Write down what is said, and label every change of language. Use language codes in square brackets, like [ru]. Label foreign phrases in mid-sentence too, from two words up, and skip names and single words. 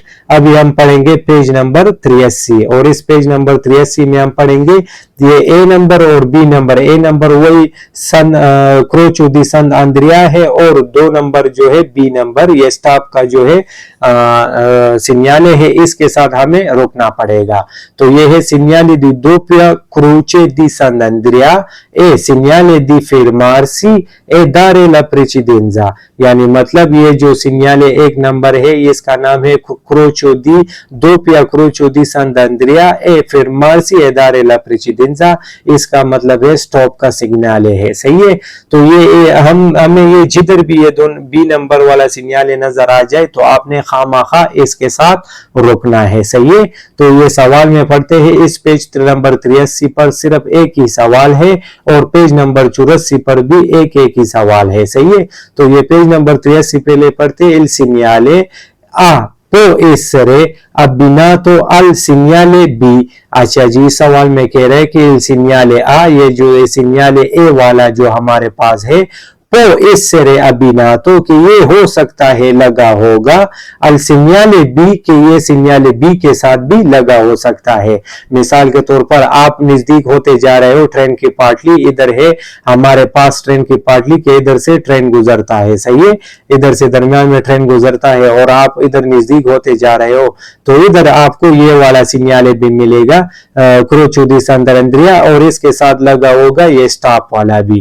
[hi] अभी हम पढ़ेंगे पेज नंबर 83 और इस पेज नंबर 83 में हम पढ़ेंगे ये ए नंबर और बी नंबर। ए नंबर वही [it] San croce di San Andrea [hi] है और 2 नंबर जो है बी नंबर ये स्टॉप का जो है सिग्नाले है, इसके साथ हमें रोकना पड़ेगा। तो ये है [it] segnale di doppia croce di Sant'Andrea e segnale di fermarsi e dare la precedenza। [hi] यानी मतलब ये जो सिग्नाले एक नंबर है इसका नाम है [it] croce di doppia croce di Sant'Andrea e fermarsi e dare la precedenza. [hi] इसका मतलब है स्टॉप का सिग्नाले है। सही है। तो ये हमें ये जिधर भी ये दोनों बी नंबर वाला सिग्नाले नजर आ जाए तो आपने खामाखा इसके साथ रोकना है। सही है। तो ये सवाल में पढ़ते हैं इस पेज नंबर 83 पर सिर्फ एक ही सवाल है और पेज नंबर 84 पर भी एक ही सवाल है। सही है। तो ये पेज नंबर 83 पहले पढ़ते [it] il segnale A può essere abbinato al segnale B। [hi] अच्छा जी, सवाल में कह रहे हैं कि [it] il segnale A [hi] ये जो सिग्नाले A वाला जो हमारे पास है तो [it] essere abbinato [hi] कि ये हो सकता है लगा होगा [it] al segnale B [hi] के ये सिग्नाले B के साथ भी लगा हो सकता है। मिसाल के तौर पर आप नजदीक होते जा रहे हो, ट्रेन की पाटली इधर है, हमारे पास ट्रेन की पाटली के इधर से ट्रेन गुजरता है। सही है। इधर से दरमियान में ट्रेन गुजरता है और आप इधर नजदीक होते जा रहे हो तो इधर आपको ये वाला सिग्नाले भी मिलेगा [it] croce di Sant'Andrea [hi] और इसके साथ लगा होगा ये स्टॉप वाला भी।